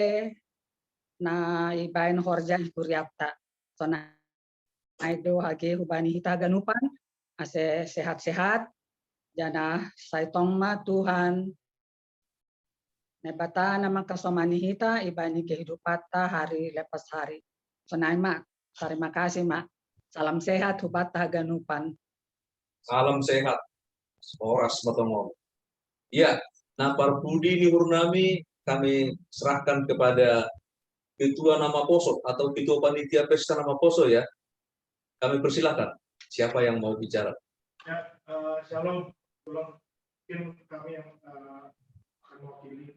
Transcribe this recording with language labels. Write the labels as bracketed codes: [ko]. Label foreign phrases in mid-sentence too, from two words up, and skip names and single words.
[bts] na ibain horja ikuriapta sona aido hage hubani hita ganupan ase sehat-sehat jana saitong ma Tuhan Nebata nama kasomani hita ibani kehidupan ta [id] hari lepas hari. [bts] Sonai mak, [id] terima kasih [bts] mak. [id] Salam sehat [bts] hubata ganupan. [id] Salam sehat. [bts] Oras matongom. [id] Ya, nah Parpudi Luhur Nami kami serahkan kepada Ketua Nama Poso atau Ketua Panitia Pesta Nama Poso ya. Kami persilakan. Siapa yang mau bicara? Ya, shalom. Mungkin kami yang akan mewakili.